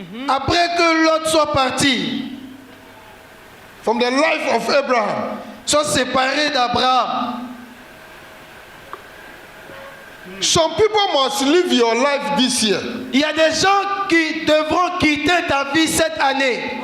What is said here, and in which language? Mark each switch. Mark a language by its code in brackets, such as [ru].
[fr] après que Lot soit parti, [en] from the life of Abraham. [fr] soit séparé d'Abraham. [en] Some people must live your life this year. [fr] Il y a des gens qui devront quitter ta vie cette année.